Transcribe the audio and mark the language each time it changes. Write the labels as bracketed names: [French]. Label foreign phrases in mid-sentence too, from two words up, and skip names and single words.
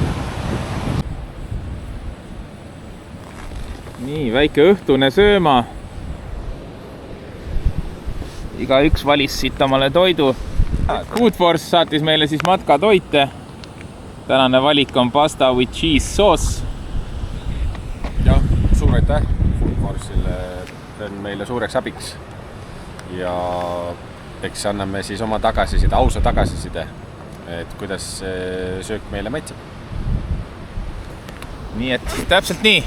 [Estonian] Nii, väike õhtune sööma. Igaüks valis siit omale toidu. Food Force saatis meile siis matkatoite. Tänane valik on [English] pasta with cheese sauce. [Estonian] Jah, suur aitäh Food Force'ile. See on meile suureks abiks. Ja eks anname siis oma tagasiside, ausa tagasiside, et kuidas söök meile maitseb. Nii et täpselt nii.